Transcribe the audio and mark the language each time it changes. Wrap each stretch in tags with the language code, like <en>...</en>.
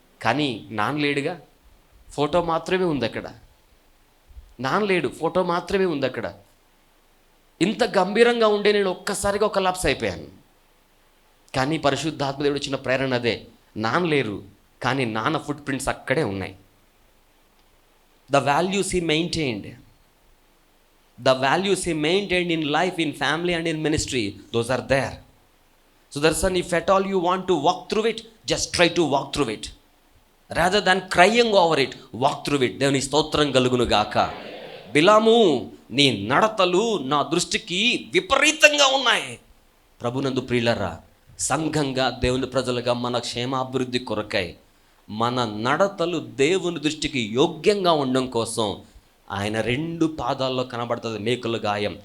<te>కానీ నాన్నలేడుగా, ఫోటో మాత్రమే ఉంది అక్కడ. నాన్నలేడు, ఫోటో మాత్రమే ఉంది అక్కడ. ఇంత గంభీరంగా ఉండే నేను ఒక్కసారిగా ఒక లాప్స్ అయిపోయాను. కానీ పరిశుద్ధాత్మదేవుడు ఇచ్చిన ప్రేరణ అదే. నాన్నలేరు, కానీ నాన్న ఫుట్ ప్రింట్స్ అక్కడే ఉన్నాయి.</te> <en>The values he maintained, the values he maintained in life, in family and in ministry, those are there. So Darshan, if at all you want to walk through it, just try to walk through it. Rather than crying over it, walk through it.</en> <te>దేవుని స్తోత్రం కలుగును గాక. బిలాము, నీ నడతలు నా దృష్టికి విపరీతంగా ఉన్నాయి. ప్రభునందు ప్రియులరా, సంఘంగా దేవుని ప్రజలుగా మన క్షేమాభివృద్ధి కొరకై మన నడతలు దేవుని దృష్టికి యోగ్యంగా ఉండడం కోసం ఆయన 2 పాదాల్లో కనబడుతుంది మేకుల గాయం.</te>